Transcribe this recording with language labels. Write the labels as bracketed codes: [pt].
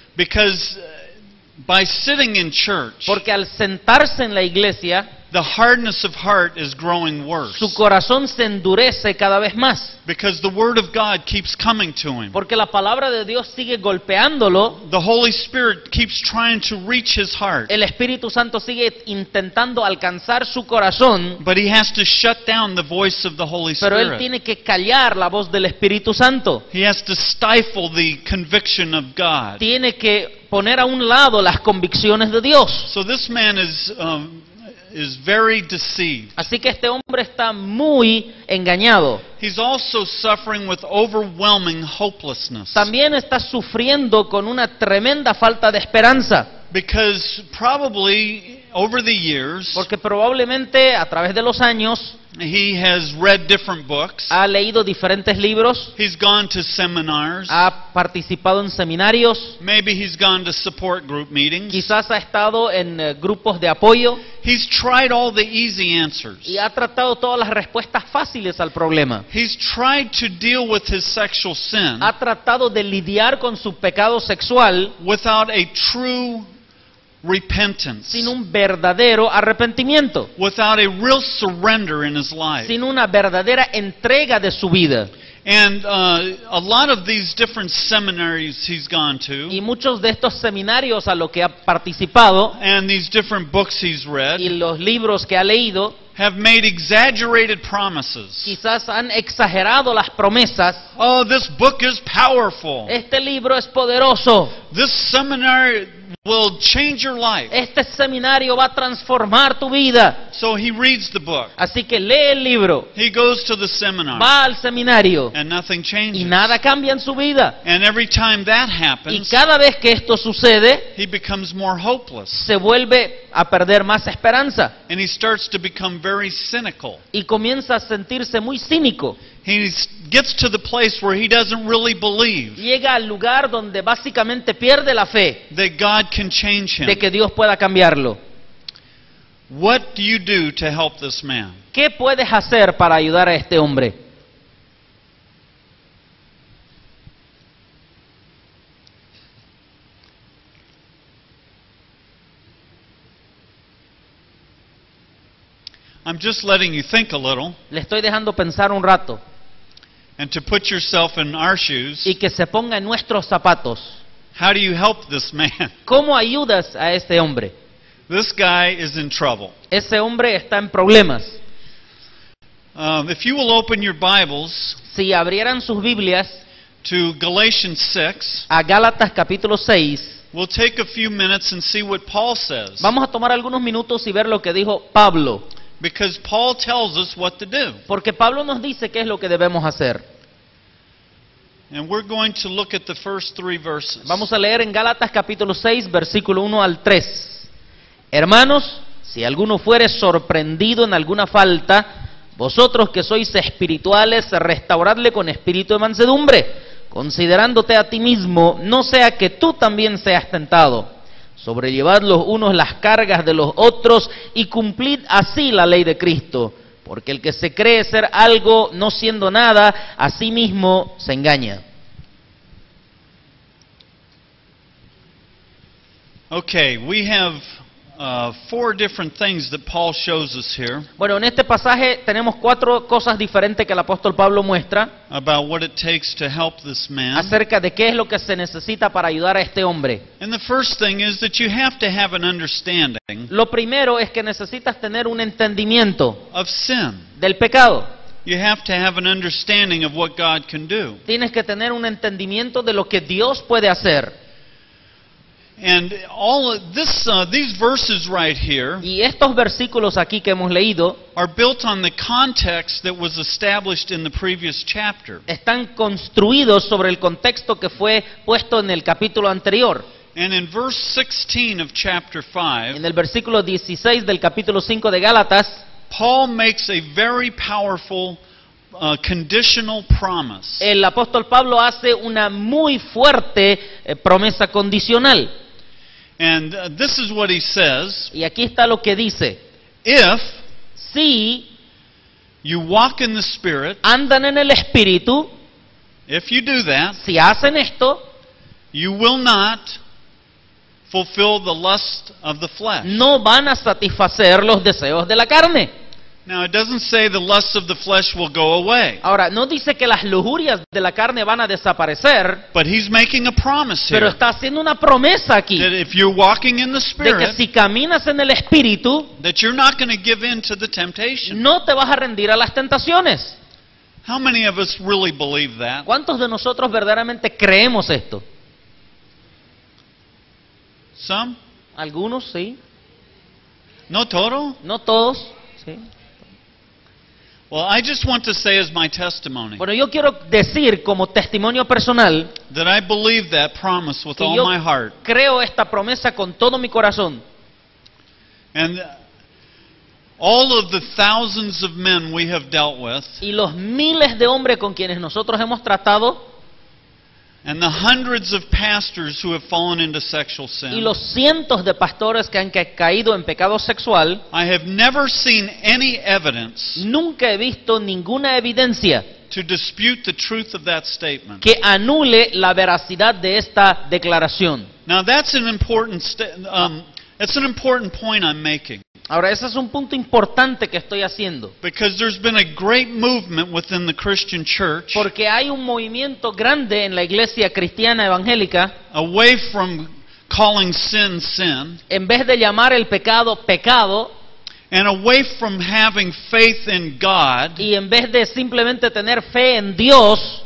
[en] Because by sitting in church, [es] Porque al sentarse en la iglesia, [en] the hardness of heart is growing worse. [es] su corazón se endurece cada vez más. [en] Because the Word of God keeps coming to him. [es] Porque la palabra de Dios sigue golpeándolo. [en] The Holy Spirit keeps trying to reach his heart. [es] El Espíritu Santo sigue intentando alcanzar su corazón. [en] But he has to shut down the voice of the Holy [es] Pero él [en] Spirit. [es] tiene que callar la voz del Espíritu Santo. [en] He has to stifle the conviction of God. [es] Tiene que poner a un lado las convicciones de Dios. [en] So this man is very deceived. [es] Así que este hombre está muy engañado. [en] He's also suffering with overwhelming hopelessness. [es] También está sufriendo con una tremenda falta de esperanza. [en] Because probably over the years, [es] Porque probablemente a través de los años [en] he has read different books. [es] ha leído diferentes libros, [en] He's gone to seminars. [es] ha participado en seminarios, [en] Maybe he's gone to support group meetings. [es] quizás ha estado en grupos de apoyo [en] He's tried all the easy answers. [es] y ha tratado todas las respuestas fáciles al problema. [en] He's tried to deal with his sexual sin [es] Ha tratado de lidiar con su pecado sexual [en] without a true repentance, [es] sin un verdadero arrepentimiento, [en] without a real surrender in his life. [es] sin una verdadera entrega de su vida. [en] And a lot of these different seminaries he's gone [es] Y [en] to, [es] muchos de estos seminarios a los que ha participado [en] and these different books he's read, [es] y los libros que ha leído, [en] have made exaggerated promises. [es] quizás han exagerado las promesas. [en] Oh, this book is powerful. [es] Este libro es poderoso. [en] This seminary will change your life. [es] Este seminario va a transformar tu vida. [en] So he reads the book. [es] Así que lee el libro, [en] He goes to the seminar, [es] va al seminario [en] and nothing [es] y [en] changes. [es] nada cambia en su vida. [en] And every time that [es] Y [en] happens, [es] cada vez que esto sucede, [en] he becomes more hopeless. [es] se vuelve a perder más esperanza [en] And he starts to become very cynical. [es] y comienza a sentirse muy cínico. [en] He gets to the place where he doesn't really believe [es] Llega al lugar donde básicamente pierde la fe [en] that God can change [es] de [en] him. [es] que Dios pueda cambiarlo. [en] What do you do to help this man? [es] ¿Qué puedes hacer para ayudar a este hombre? [en] I'm just letting you think a little [es] Le estoy dejando pensar un rato [en] and to put yourself in our shoes. [es] y que se ponga en nuestros zapatos. [en] How do you help this man? [es] ¿Cómo ayudas a este hombre? [en] This guy is in trouble. [es] Ese hombre está en problemas. [en] If you will open your Bibles [es] Si abrieran sus Biblias [en] to Galatians 6, [es] a Gálatas capítulo 6, [en] we'll take a few minutes and see what Paul says. [es] vamos a tomar algunos minutos y ver lo que dijo Pablo. [en] Because Paul tells us what to do. [es] Porque Pablo nos dice qué es lo que debemos hacer. [en] And we're going to look at the first 3 verses. [es] Vamos a leer en Gálatas capítulo 6, versículo 1 al 3. Hermanos, si alguno fuere sorprendido en alguna falta, vosotros que sois espirituales, restauradle con espíritu de mansedumbre, considerándote a ti mismo, no sea que tú también seas tentado. Sobrellevad los unos las cargas de los otros y cumplid así la ley de Cristo. Porque el que se cree ser algo no siendo nada, a sí mismo se engaña. [en] Okay, we have 4 different things that Paul shows us here. [es] Bueno, en este pasaje tenemos 4 cosas diferentes que el apóstol Pablo muestra [en] About what it takes to help this man. [es] acerca de qué es lo que se necesita para ayudar a este hombre. [en] And the first thing is that you have to have an understanding [es] Lo primero es que necesitas tener un entendimiento [en] of sin. [es] del pecado. [en] You have to have an understanding of what God can do. [es] Tienes que tener un entendimiento de lo que Dios puede hacer. [en] And all of this, these verses right here [es] Y estos versículos aquí que hemos leído [en] are built on the context that was established in the previous chapter. [es] están construidos sobre el contexto que fue puesto en el capítulo anterior. [en] And in verse 16 of chapter 5, [es] En el versículo 16 del capítulo 5 de Gálatas, [en] Paul makes a very powerful conditional promise. [es] el apóstol Pablo hace una muy fuerte promesa condicional. [en] And this is what he says: [es] Y aquí está lo que dice: [en] if [es] si [en] you walk in the Spirit, [es] andan en el Espíritu, [en] if you do that, [es] si hacen esto, [en] you will not fulfill the lust of the flesh. [es] no van a satisfacer los deseos de la carne. [en] Now, it doesn't say the lusts of the flesh will go away, [es] Ahora, no dice que las lujurias de la carne van a desaparecer, [en] but he's making a promise [es] pero [en] here [es] está haciendo una promesa aquí [en] that if you're walking in the [es] de que [en] Spirit, [es] si caminas en el Espíritu, [en] that you're not going to give in to the temptation. [es] no te vas a rendir a las tentaciones. [en] How many of us really believe that? [es] ¿Cuántos de nosotros verdaderamente creemos esto? [en] Some? [es] Algunos, sí. No todo? No todos, sí. [en] Well, I just want to say as my testimony [es] Bueno, yo quiero decir como testimonio personal [en] that I believe that promise with [es] que [en] all [es] yo [en] my heart. [es] creo esta promesa con todo mi corazón. [en] And all of the thousands of men we have dealt with, [es] Y los miles de hombres con quienes nosotros hemos tratado, [en] and the hundreds of pastors who have fallen into sexual [es] y [en] sin, [es] los cientos de pastores que han caído en pecado sexual, [en] I have never seen any evidence [es] nunca he visto ninguna evidencia [en] to dispute the truth of that statement. [es] que anule la veracidad de esta declaración. [en] Now that's an important it's an important point I'm making, [es] Ahora, ese es un punto importante que estoy haciendo, [en] because there's been a great movement within the Christian church [es] porque hay un movimiento grande en la iglesia cristiana evangélica, [en] away from calling sin sin, [es] en vez de llamar el pecado pecado, [en] and away from having faith in God [es] y en vez de simplemente tener fe en Dios,